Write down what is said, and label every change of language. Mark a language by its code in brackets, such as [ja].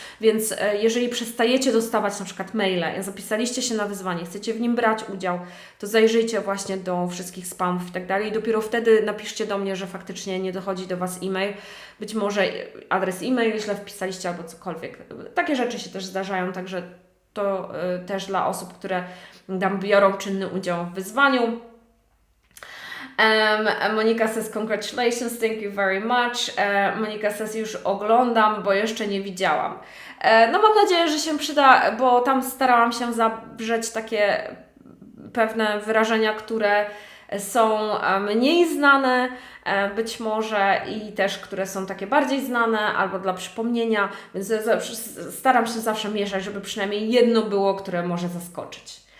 [pl] Więc jeżeli przestajecie dostawać na przykład maile, zapisaliście się na wyzwanie, chcecie w nim brać udział, to zajrzyjcie właśnie do wszystkich spamów i tak dalej i dopiero wtedy napiszcie do mnie, że faktycznie nie dochodzi do Was e-mail. Być może adres e-mail źle wpisaliście albo cokolwiek. Takie rzeczy się też zdarzają, także to też dla osób, które tam biorą czynny udział w wyzwaniu. [en] Monika says, congratulations, thank you very much. Monika says, [pl] już oglądam, bo jeszcze nie widziałam. No mam nadzieję, że się przyda, bo tam starałam się zawrzeć takie pewne wyrażenia, które są mniej znane być może i też, które są takie bardziej znane albo dla przypomnienia, więc staram się zawsze mieszać, żeby przynajmniej jedno było, które może zaskoczyć.